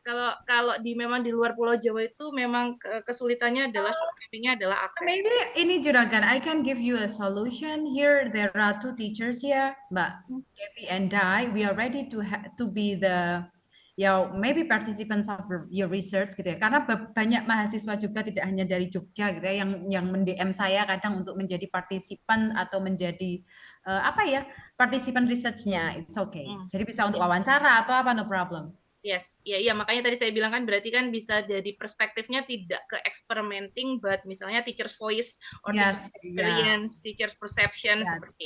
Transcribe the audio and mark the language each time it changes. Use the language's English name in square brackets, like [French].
[Indonesian] Kalau memang di luar Pulau Jawa itu memang kesulitannya adalah akses. [English] Maybe ini Juragan, I can give you a solution here. There are two teachers here, Mbak Debbie and I. We are ready to be the maybe participants of your research gitu ya. [Indonesian] Karena banyak mahasiswa juga tidak hanya dari Jogja gitu ya, yang mendm saya kadang untuk menjadi partisipan atau menjadi partisipan researchnya. [English] It's okay. [Indonesian] Jadi bisa untuk wawancara atau apa, [English] no problem. [Indonesian] Yes, iya makanya tadi saya bilang kan berarti kan bisa jadi perspektifnya tidak ke experimenting, but misalnya [English] teacher's voice or teacher's experience, teacher's perception [Indonesian] seperti.